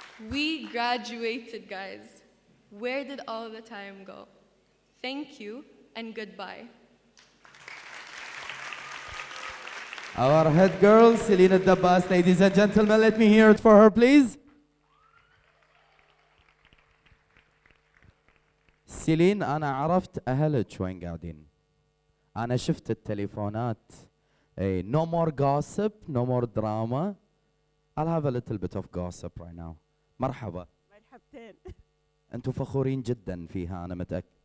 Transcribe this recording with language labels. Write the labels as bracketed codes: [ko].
[en] We graduated, guys. Where did all the time go? Thank you and goodbye. Our head girl, Celine Dabbas, ladies and gentlemen, let me hear it for her, please. [ar] سيلين أنا عرفت أهلك وين قاعدين. أنا شفت التليفونات. [en] Hey, no more gossip, no more drama. I'll have a little bit of gossip right now. [ar] مرحبا. مرحبتين. أنتم فخورين جدا فيها أنا متأكد.